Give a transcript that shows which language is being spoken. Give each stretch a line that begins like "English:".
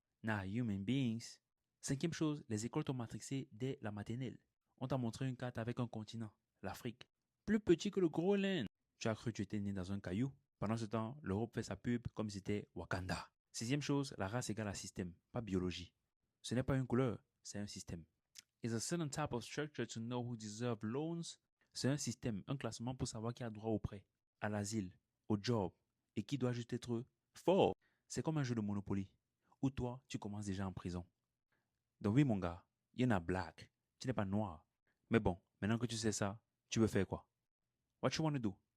English: Nah, human beings.
French: Cinquième chose, les écoles t'ont matrixé dès la maternelle. On t'a montré une carte avec un continent, l'Afrique, plus petit que le Groenland. Tu as cru que tu étais né dans un caillou. Pendant ce temps, l'Europe fait sa pub comme si c'était Wakanda. Sixième chose, la race égale à système, pas biologie. Ce n'est pas une couleur, c'est un système.
English: Is a certain type of structure to know who deserve loans.
French: C'est un système, un classement pour savoir qui a droit au prêt, à l'asile, au job, et qui doit juste être fort. C'est comme un jeu de Monopoly, où toi, tu commences déjà en prison. Donc oui, mon gars, il y en a black, tu n'es pas noir. Mais bon, maintenant que tu sais ça, tu veux faire quoi?
English: What you want to do?